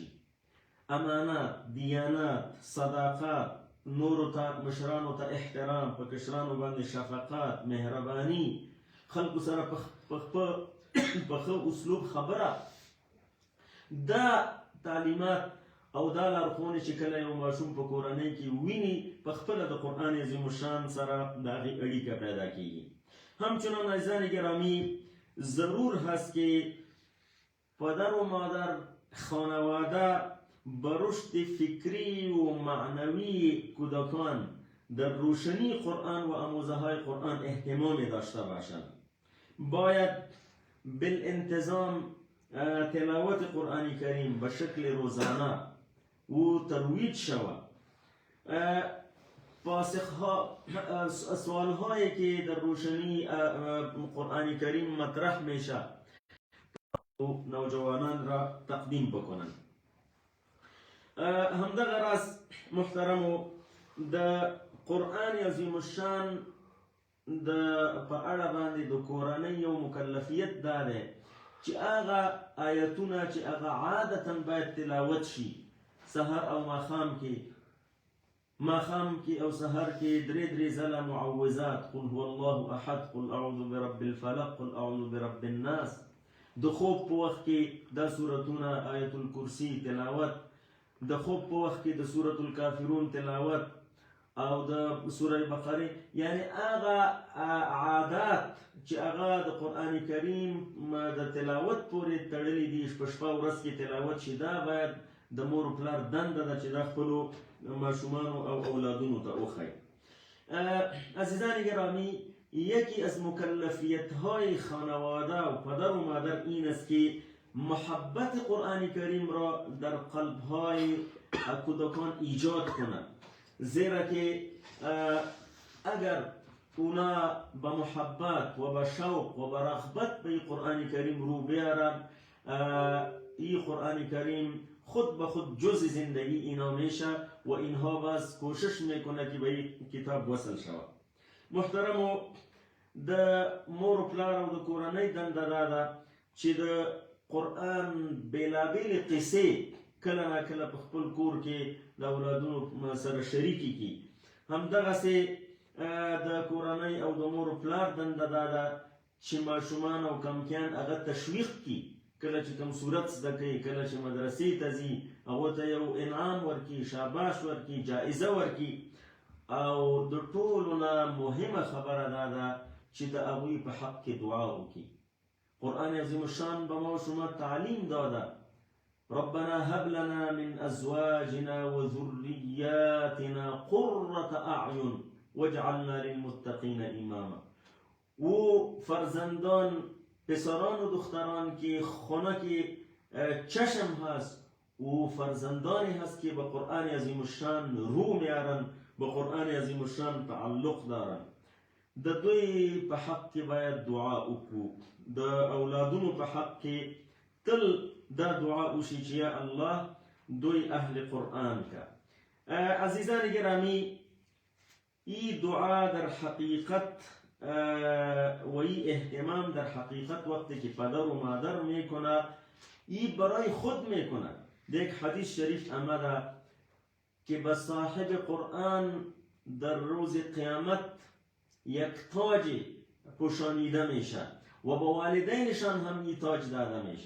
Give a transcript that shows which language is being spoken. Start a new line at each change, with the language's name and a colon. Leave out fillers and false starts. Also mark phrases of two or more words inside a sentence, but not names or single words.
Pashto: امانات، دیانات، صداقات، نورو ته مشرانو ته احترام، په کشرانو باندې شفقت، مهرباني، خلکو سره په ښه اسلوب خبره. دا تعلیمات او دا لارښوونې چې کله یو ماشوم په کورنۍ کې ویني، په خپله د قرآن عظیم الشان سره د هغې اړیکه پیدا کیږي.
Persian: همچنان عزیزان گرامی، ضرور هست که پدر و مادر خانواده به رشد فکری و معنوی کودکان در روشنی قرآن و آموزه های قرآن اهتمامی داشته باشند. باید بالانتظام تلاوت قرآن کریم به شکل روزانه و ترویج شود. سوال هایی که در روشنی قرآن کریم مطرح میشه نوجوانان را تقدیم بکنند.
Pashto: همدغه راز محترمو، د قرآن عظیم الشان په اړه باندې د کورنۍ یو مکلفیت دا دی چې هغه آیتونه چې هغه عادتا باید تلاوت شي سحر او ماښام کې او سحر کې درې ځله معوذات،
Arabic: قل هو الله احد، قل اعوذ برب الفلق، قل اعوذ برب الناس.
Pashto: د خوب په وخت کې دا سورتونه آیت الکرسی تلاوت، د خوب په وخت کې د سورة الکافرون تلاوت او د سوره بقره. یعنی هغه عادات چې هغه د قرآن کریم د تلاوت پورې تړلي دي، شپه ورځ کې تلاوت شي، دا باید د مور و پلار دنده ده چې دا خپلو ماشومانو او اولادونو ته وښیي.
Persian: عزیزان گرامی، یکی از مکلفیت های خانواده و پدر و مادر این است که محبت قرآن کریم را در قلب های کودکان ایجاد کنند، زیرا که اگر اونا به محبت و به شوق و به رغبت به قرآن کریم رو بیارن، این قرآن کریم خود به خود جز زندگی اینا میشه و اینها بس کوشش میکنه که به این کتاب وصل شود.
Pashto: محترمو، د مور و پلار او د کورنۍ دنده دا ده چې د قرآن بېلابېلې قصې کله ناکله په خپل کور کې د اولادونو سره شریکې کړي. همدغسې د کورنۍ او د مور و پلار دنده دا ده چې ماشومان او کمکیان هغه تشویق کړي. کله چې کوم صورت زده کوي، کله چې مدرسې ته ځي، هغو ته یو انعام ورکړي، شاباش ورکړي، جایزه ورکړي. او د ټولو نه مهمه خبره دا ده چې د هغوی په حق کې دعا وکړي.
Persian: قرآن عظیم الشان به ماشومه تعلیم داده:
Arabic: ربنا هب لنا من ازواجنا وذرياتنا قرة اعین واجعلنا للمتقین اماما.
Persian: و فرزندان، پسران و دختران که خانه چشم هست و فرزندانی هست که به قرآن عظیم الشان رو میارن، به قرآن عظیم الشان تعلق دارن.
Pashto: د دوی په حق کې باید دعا وکړو، د اولادونو په حق کې تل دا دعا وشي چې یا الله دوی اهل قرآن کا.
Persian: عزیزان گرامی، ای دعا در حقیقت و ای اهتمام در حقیقت وقتی که پدر و مادر میکنه ای برای خود میکنه. یک حدیث شریف آمده که به صاحب قرآن در روز قیامت یک تاج پوشانیده میشه و با والدینشان هم ای تاج داده میشه.